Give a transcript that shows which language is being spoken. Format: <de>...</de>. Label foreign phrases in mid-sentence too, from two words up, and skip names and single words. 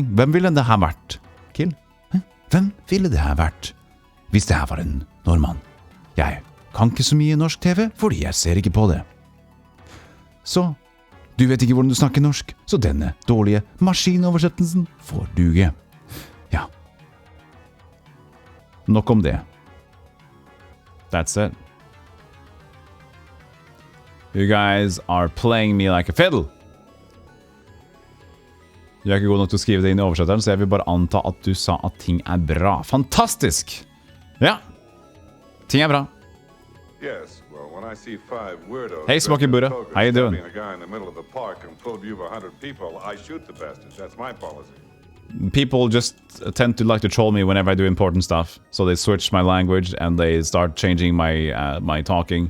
<no>Hvem ville det her vært, Kill? Hvem ville det her vært hvis det her var en nordmann? Jeg kan ikke så mye norsk TV, fordi jeg ser ikke på det. Så, du vet ikke hvordan du snakker norsk, så denne dårlige maskinoversettelsen får duge. Ja. Nok om det.</no> <en>That's it. You guys are playing me like a fiddle.</en> <no>Jeg er ikke god nok til å skrive det inn i oversetteren, så jeg vil bare anta at du sa at ting er bra. Fantastisk! Ja. Ting er bra.</no> <en>Yes, well, when I see 5 weirdos... Hey, Smoky Buddha. How you doing? ...a guy in the middle of the park in full view of 100 people, I shoot the bastards. That's my policy. People just tend to like to troll me whenever I do important stuff. So they switch my language and they start changing my my talking.</en>